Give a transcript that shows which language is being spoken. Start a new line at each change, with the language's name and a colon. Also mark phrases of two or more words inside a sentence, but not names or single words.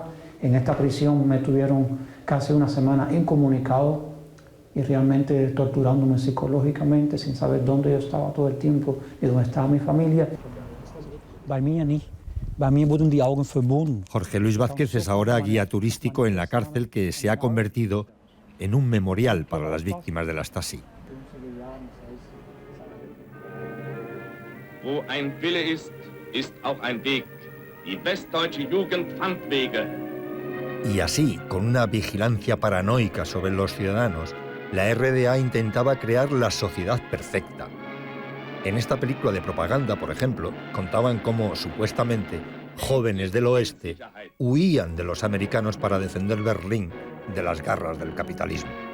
Spanish: En esta prisión me tuvieron casi una semana incomunicado y realmente torturándome psicológicamente, sin saber dónde yo estaba todo el tiempo y dónde estaba mi familia. Jorge Luis Vázquez es ahora guía turístico en la cárcel que se ha convertido en un memorial para las víctimas de la Stasi.
German: Wo ein Wille ist, ist auch ein Weg. Die westdeutsche Jugend fand Wege.
Spanish: Y así, con una vigilancia paranoica sobre los ciudadanos, la RDA intentaba crear la sociedad perfecta. En esta película de propaganda, por ejemplo, contaban cómo, supuestamente, jóvenes del oeste huían de los americanos para defender Berlín de las garras del capitalismo.